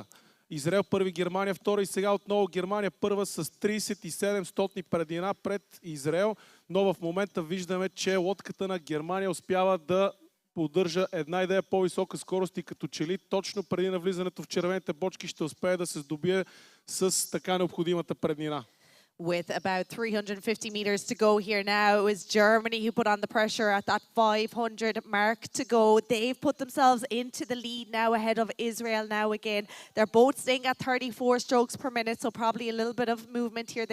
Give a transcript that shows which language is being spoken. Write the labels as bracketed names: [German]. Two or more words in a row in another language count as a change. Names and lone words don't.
[Bulgarian] Израел първи, Германия втора и сега отново Германия първа с 3700 преднина пред Израел, но в момента виждаме, че лодката на Германия успява да поддържа една идея по-висока скорост и като че ли точно преди навлизането в червените бочки ще успее да се здобие с така необходимата преднина. [English] With about 350 meters to go here now, it was Germany who put on the pressure at that 500 mark to go. They've put themselves into the lead now ahead of Israel now again. They're both staying at 34 strokes per minute, so probably a little bit of movement here.